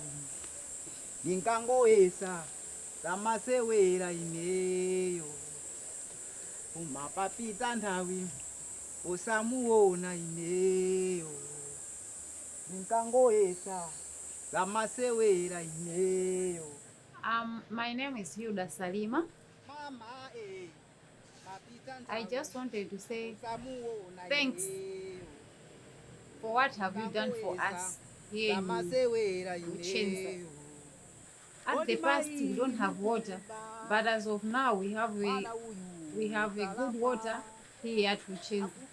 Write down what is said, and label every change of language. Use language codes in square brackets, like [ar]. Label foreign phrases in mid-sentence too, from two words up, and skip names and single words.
[ny] inkangoyesa zamasewera ineyo papita nthawi usamuona ineyo inkangoyesa zamasewera ineyo. [en] My name is Hilda Salima. I just wanted to say thanks for what have you done for us here in Luchenza. At the past we don't have water, but as of now we have a good water here at Luchenza.